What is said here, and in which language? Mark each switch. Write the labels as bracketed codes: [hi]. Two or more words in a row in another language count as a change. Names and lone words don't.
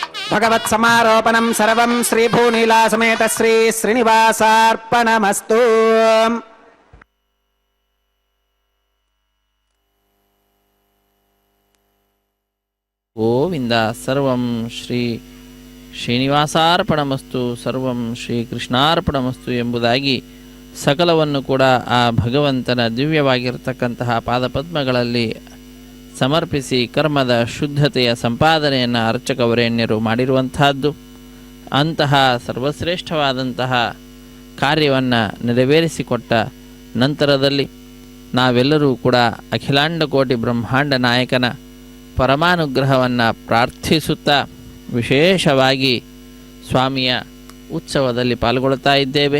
[sa] భగవత్ సమారోపణం సర్వం శ్రీ భూనీలా సమేత శ్రీ శ్రీనివాసార్పణమస్తు. [kn] ಗೋವಿಂದ. [sa] ಸರ್ವಂ ಶ್ರೀ ಶ್ರೀನಿವಾಸಾರ್ಪಣಮಸ್ತು, ಸರ್ವಂ ಶ್ರೀ ಕೃಷ್ಣಾರ್ಪಣಮಸ್ತು [kn] ಎಂಬುದಾಗಿ ಸಕಲವನ್ನು ಕೂಡ ಆ ಭಗವಂತನ ದಿವ್ಯವಾಗಿರತಕ್ಕಂತಹ ಪಾದಪದ್ಮಗಳಲ್ಲಿ ಸಮರ್ಪಿಸಿ ಕರ್ಮದ ಶುದ್ಧತೆಯ ಸಂಪಾದನೆಯನ್ನು ಅರ್ಚಕವರೇಣ್ಯರು ಮಾಡಿರುವಂತಹದ್ದು. ಅಂತಹ ಸರ್ವಶ್ರೇಷ್ಠವಾದಂತಹ ಕಾರ್ಯವನ್ನು ನೆರವೇರಿಸಿಕೊಟ್ಟ ನಂತರದಲ್ಲಿ ನಾವೆಲ್ಲರೂ ಕೂಡ ಅಖಿಲಾಂಡ ಕೋಟಿ ಬ್ರಹ್ಮಾಂಡ ನಾಯಕನ ಪರಮಾನುಗ್ರಹವನ್ನು ಪ್ರಾರ್ಥಿಸುತ್ತಾ ವಿಶೇಷವಾಗಿ ಸ್ವಾಮಿಯ ಉತ್ಸವದಲ್ಲಿ ಪಾಲ್ಗೊಳ್ತಾ ಇದ್ದೇವೆ.